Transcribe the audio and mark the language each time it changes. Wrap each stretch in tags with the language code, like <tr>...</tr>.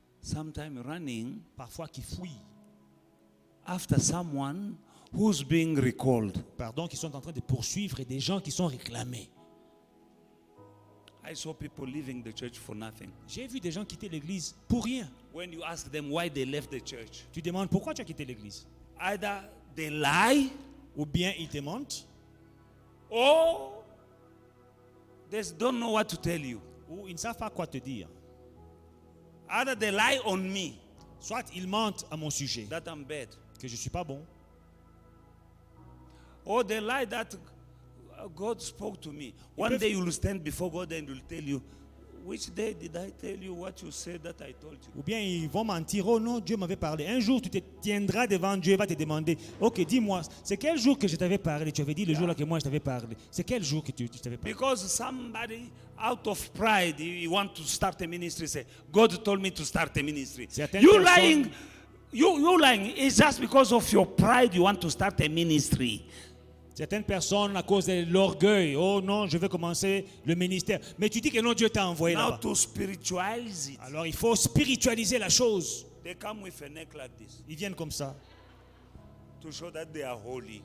<en>Sometimes running</en> <fr>Parfois qui fuient.</fr> <en>after someone who's being recalled.</en> <fr>Pardon, qui sont en train de poursuivre et des gens qui sont réclamés.</fr> <en>I saw people leaving the church for nothing.</en> <fr>J'ai vu des gens quitter l'église pour rien.</fr> <en>When you ask them why they left the church,</en> <fr>Tu demandes pourquoi tu as quitté l'église.</fr> <en>either they lie</en> <fr>Ou bien ils te mentent,</fr> <en>or they don't know what to tell you.</en> <fr>ou ils ne savent pas quoi te dire.</fr> <en>Either they lie on me</en> <fr>Soit ils mentent à mon sujet,</fr> <en>that I'm bad,</en> <fr>que je ne suis pas bon.</fr> <en>or they lie that God spoke to me. One day you will stand before God and will tell you, which day did I tell you what you said that I told you?</en> <fr>Ou bien ils vont mentir, oh non, Dieu m'avait parlé. Un jour, tu te tiendras devant Dieu et va te demander, ok, dis-moi, c'est quel jour que je t'avais parlé? Tu avais dit le jour là que moi je t'avais parlé. C'est quel jour que tu t'avais parlé?</fr> <en>Because somebody out of pride, he want to start a ministry, say, God told me to start a ministry.</en> <fr>Certaines</fr> <en>You</en> <fr>personnes-</fr> <en>lying, you lying. It's just because of your pride you want to start a ministry.</en> <fr>Certaines personnes, à cause de l'orgueil, oh non, je vais commencer le ministère. Mais tu dis que non, Dieu t'a envoyé</fr> <en>Now</en> <fr>là-bas.</fr> <en>to spiritualize it,</en> <fr>Alors il faut spiritualiser la chose.</fr> <en>they come with a neck like this</en> <fr>Ils viennent comme ça</fr> <en>to show that they are holy.</en>